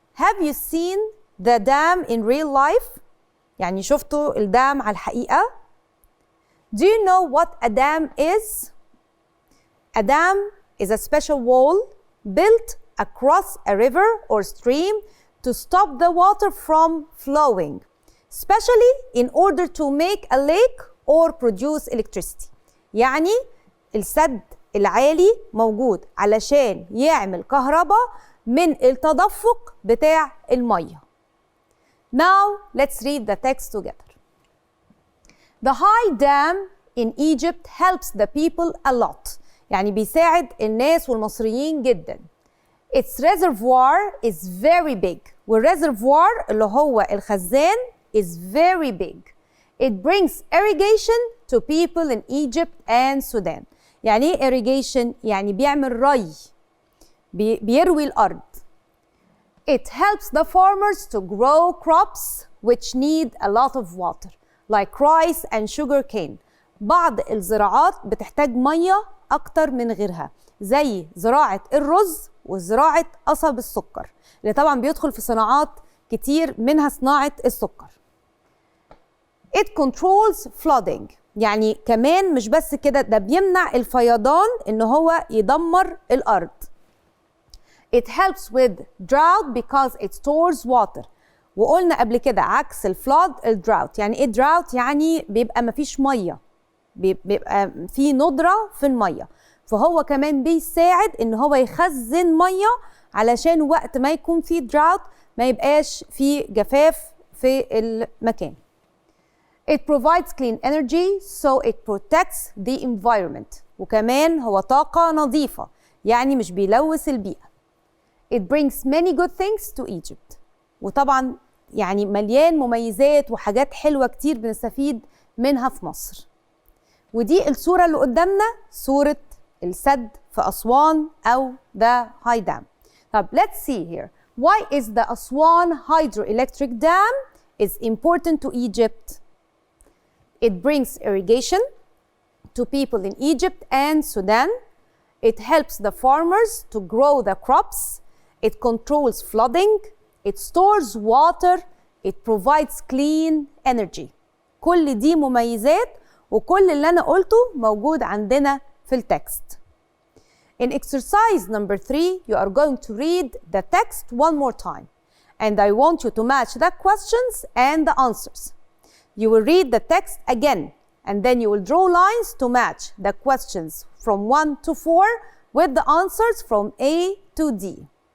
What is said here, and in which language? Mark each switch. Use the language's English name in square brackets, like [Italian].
[English] Have you seen the dam in real life? [Arabic] يعني شفتوا الدام على الحقيقة؟ [English] Do you know what a dam is? A dam is a special wall built across a river or stream to stop the water from flowing, especially in order to make a lake or produce electricity. [Arabic] يعني السد العالي موجود علشان يعمل كهرباء من التدفق بتاع المية. [English] Now let's read the text together. The high dam in Egypt helps the people a lot. [Arabic] يعني بيساعد الناس والمصريين جدا. [English] Its reservoir is very big. [Arabic] والreservoir اللي هو الخزان [English] is very big. It brings irrigation to people in Egypt and Sudan. [Arabic] يعني ايه irrigation؟ يعني بيعمل ري. بيروي الأرض. [English] It helps the farmers to grow crops which need a lot of water, like rice and sugar cane. [Arabic] بعض الزراعات بتحتاج مية أكتر من غيرها، زي زراعة الرز وزراعة قصب السكر، اللي طبعا بيدخل في صناعات كتير منها صناعة السكر. [English] It controls flooding. [Arabic] يعني كمان مش بس كده، ده بيمنع الفيضان إن هو يدمر الأرض. [English] It helps with drought because it stores water. [Arabic] وقلنا قبل كده عكس الفلود الدراوت. يعني ايه drought؟ يعني بيبقى مفيش ميه، بيبقى في ندرة في الميه. فهو كمان بيساعد ان هو يخزن ميه علشان وقت ما يكون في drought ما يبقاش في جفاف في المكان. [English] It provides clean energy so it protects the environment. [Arabic] وكمان هو طاقة نظيفة يعني مش بيلوث البيئة. [English] It brings many good things to Egypt. [Arabic] وطبعا يعني مليان مميزات وحاجات حلوة كتير بنستفيد منها في مصر. ودي الصورة اللي قدامنا صورة السد في أسوان أو [English] the high dam. طب let's see here. Why is the Aswan hydroelectric dam is important to Egypt? It brings irrigation to people in Egypt and Sudan. It helps the farmers to grow the crops. It controls flooding. It stores water. It provides clean energy. [Arabic] كل دي مميزات وكل اللي أنا قلته موجود عندنا في التكست. [English] In exercise number 3, you are going to read the text one more time. And I want you to match the questions and the answers. You will read the text again, and then you will draw lines to match the questions from 1 to 4 with the answers from A to D.